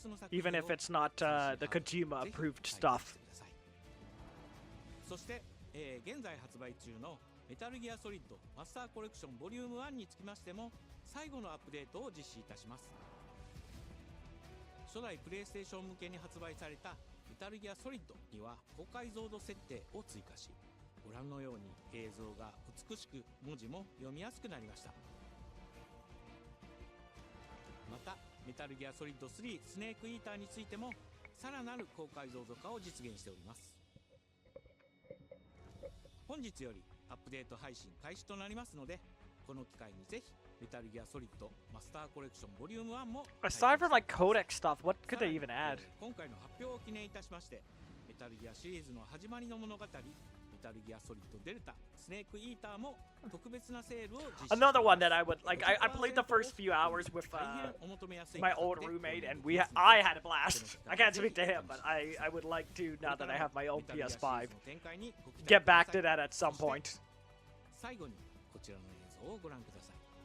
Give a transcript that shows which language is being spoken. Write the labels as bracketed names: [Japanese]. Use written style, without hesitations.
[English] Even if it's not the Kojima approved stuff. [Japanese] 現在発売中のメタルギアソリッドマスターコレクションボリューム1につきましても最後のアップデートを実施いたします。初代プレイステーション向けに発売されたメタルギアソリッドには高解像度設定を追加し、ご覧のように映像が美しく文字も読みやすくなりました。またメタルギアソリッド3スネークイーターについてもさらなる高解像度化を実現しております。本日よりアップデート配信開始となりますので、この機会にぜひメタルギアソリッドマスターコレクションボリューム1も [English] Aside from like codec stuff, what could they even add? [Japanese] 今回の発表を記念いたしまして、メタルギアシリーズの始まりの物語、メタルギアソリッドデルタ、スネークイーターも特別なセールを実施。 [English] Another one that I would like. I played the first few hours with my old roommate, and I had a blast. I can't speak to him, but I would like to now that I have my own PS5. Get back to that at some point. [Japanese] 最後にこちらの映像をご覧ください。